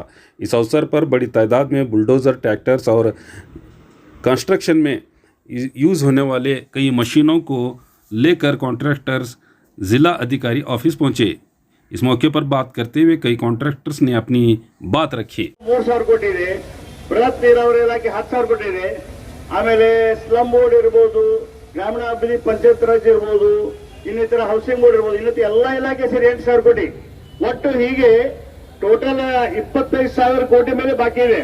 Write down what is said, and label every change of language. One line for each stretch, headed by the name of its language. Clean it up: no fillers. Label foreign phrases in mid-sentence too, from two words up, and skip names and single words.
Hindi: इस अवसर पर बड़ी तादाद में बुलडोज़र, ट्रैक्टर्स और कंस्ट्रक्शन में यूज़ होने वाले कई मशीनों को लेकर कॉन्ट्रैक्टर्स जिला अधिकारी ऑफिस पहुंचे। इस मौके पर बात करते हुए कई कॉन्ट्रैक्टर्स ने अपनी बात रखी।
Kannada: ಬೃಹತ್ ನೀರಾವರಿ ಇಲಾಖೆ 10,000 ಕೋಟಿ ಇದೆ. ಆಮೇಲೆ
English: slum board
Kannada: ಇರಬಹುದು, ಗ್ರಾಮೀಣಾಭಿವೃದ್ಧಿ ಪಂಚಾಯತ್ ರಾಜ್ ಇರಬಹುದು, ಇನ್ನಿತರ
English: housing board
Kannada: ಇರಬಹುದು, ಇನ್ನಿತರ ಎಲ್ಲಾ ಇಲಾಖೆ ಸೇರಿ 8,000 ಕೋಟಿ. ಒಟ್ಟು ಹೀಗೆ ಟೋಟಲ್ 25,000 ಕೋಟಿ ಮೇಲೆ ಬಾಕಿ ಇದೆ.